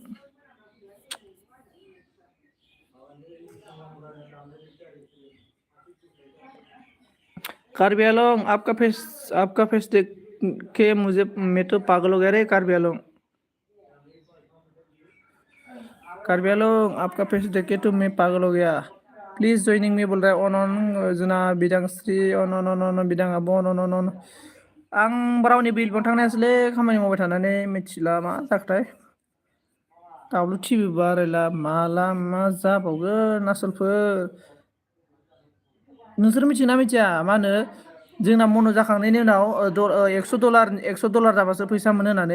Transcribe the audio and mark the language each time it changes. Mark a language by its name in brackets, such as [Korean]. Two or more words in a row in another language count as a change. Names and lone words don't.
[Hindi] कार्बी आलम आपका फेस देख के मुझे, मैं तो पागल हो गया रे कार्बी आलम। कार्बी आलम आपका फेस देख के तो मैं पागल हो गया। [English] please joining me [Hindi] बोल रहा है। [Bodo] अन जोंना बिदांस्रि, अन बिदां आब' अन। आं बारावनि बिलबो थांनायासैलै, खामानि मावबाय थानानै मिथिला मा जाखोथाय। दावलु टिभि बारायला माला मा जाबावगोन आसलफोर। नोंसोर मिथियोना मिथिया मा होनो, जोंना मन' जाखांनायनि उनाव $100 जाबासो फैसा मोनो होननानै।